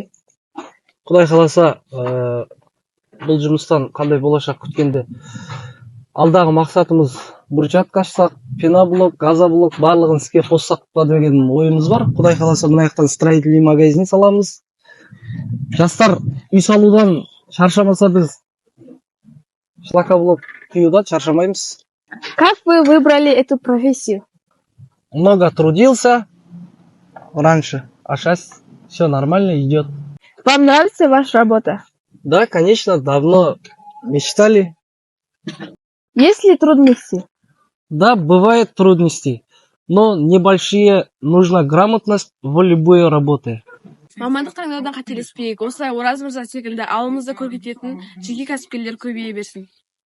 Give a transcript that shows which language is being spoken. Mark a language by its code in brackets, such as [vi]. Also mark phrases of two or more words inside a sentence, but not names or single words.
[kk] Құдай қаласа, бұл жұмыстан қандай болашақ күткенде алдағы мақсатымыз брусчатка ашсақ, пеноблок, газоблок барлығын іске қоссақ па деген ойымыз бар. Құдай қаласа, мына жақтан [ru] строительный магазин [kk] саламыз. Жастар үй салудан шаршамаса, біз шлакоблок құюдан шаршамаймыз. [ru] Как вы выбрали эту профессию? Много трудился раньше, а сейчас все нормально идет. Вам нравится ваша работа? Да, конечно, давно мечтали. Есть ли трудности? Да, бывают трудности, но небольшие, нужна грамотность в любой работе. [kk] Мамандық таңдаудан қателеспейік. Осылай Ораз мырза секілді ауылымызды көркейтетін жеке кәсіпкерлер көбейе берсін.